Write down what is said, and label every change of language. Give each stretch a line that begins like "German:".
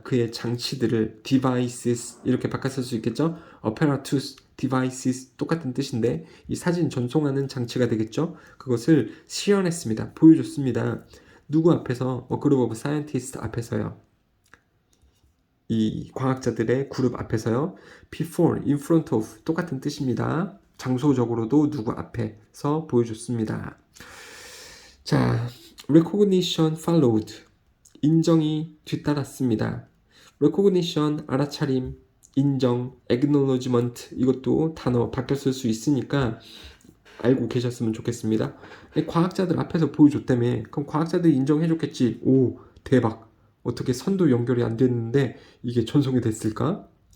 Korean: 그의 장치들을 devices 이렇게 바꿨을 수 있겠죠? apparatus, devices 똑같은 뜻인데 이 사진 전송하는 장치가 되겠죠? 그것을 시연했습니다. 보여줬습니다. 누구 앞에서? 그룹 오브 사이언티스트 앞에서요. 이 과학자들의 그룹 앞에서요. before, in front of 똑같은 뜻입니다. 장소적으로도 누구 앞에서 보여줬습니다.
English: 자, recognition followed.
Korean: 인정이 뒤따랐습니다. recognition, 알아차림, 인정, acknowledgement 이것도 단어 바뀌었을 수 있으니까 알고 계셨으면 좋겠습니다. 과학자들 앞에서 보여줬다며. 그럼 과학자들이 인정해줬겠지. 오, 대박. 어떻게 선도 연결이 안 됐는데 이게 전송이 됐을까?